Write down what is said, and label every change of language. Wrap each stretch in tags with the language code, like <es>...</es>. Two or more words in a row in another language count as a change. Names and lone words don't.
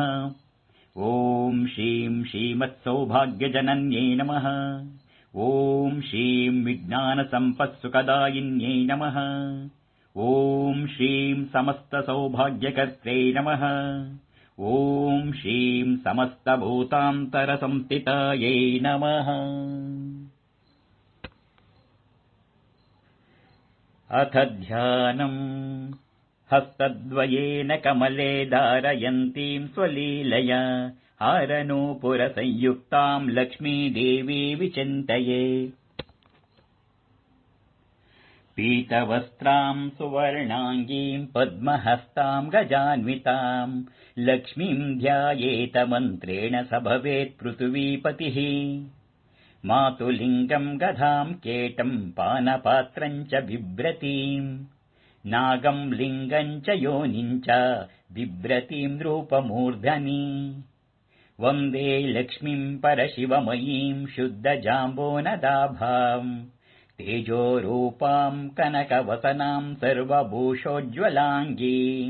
<sa>ಓಂ ಶ್ರೀಂ ಶ್ರೀಮತ್ಸೌಭಾಗ್ಯಜನನ್ಯೈ ನಮಃ. ಓಂ ಶ್ರೀಂ ವಿಜ್ಞಾನಸಂಪತ್ಸುಖದಾಯಿನ್ಯೈ ನಮಃ. ಓಂ ಶ್ರೀಂ ಸಮಸ್ತಸೌಭಾಗ್ಯಕರ್ತ್ರೈ ನಮಃ. ಓಂ ಶ್ರೀಂ ಸಮಸ್ತಭೂತಾಂತರಸಂಸ್ಥಿತಾಯೈ ನಮಃ. ಅಥ ಧ್ಯಾನಂ. ಹಸ್ತದ್ವಯೇನ ಕಮಲೆ ಧಾರಯಂತೀಂ ಸ್ವಲೀಲಯಾ ಹಾರನೂಪುರಸಂಯುಕ್ತಾಂ ಲಕ್ಷ್ಮೀದೇವಿ ವಿಚಿಂತಯೇ. ಪೀತವಸ್ತ್ರಾಂ ಸುವರ್ಣಾಂಗೀಂ ಪದ್ಮಹಸ್ತಾಂ ಗಜಾನ್ವಿತಾಂ ಲಕ್ಷ್ಮೀಂ ಧ್ಯಾಯೇತ ಮಂತ್ರೇಣ ಸ ಭವೇತ್ ಪೃಥ್ವೀಪತಿಃ. ಮಾತುಲಿಂಗಂ ಗಧಾಂ ಕೇಟಂ ಪಾನಪಾತ್ರಂ ಚ ಬಿಭ್ರತೀಂ ನಾಗಂ ಲಿಂಗಂ ಚ ಯೋನಿಂ ಚ ಬಿಭ್ರತೀಂ ರೂಪಮೂರ್ಧನಿ. ವಂದೇ ಲಕ್ಷ್ಮೀಂ ಪರಶಿವಮಯೀಂ ಶುದ್ಧಜಾಂಬೋನದಾಭಾಂ ತೇಜೋರೂಪಾಂ ಕನಕವಸನಾಂ ಸರ್ವಭೂಷೋಜ್ವಲಾಂಗೀಂ.</sa>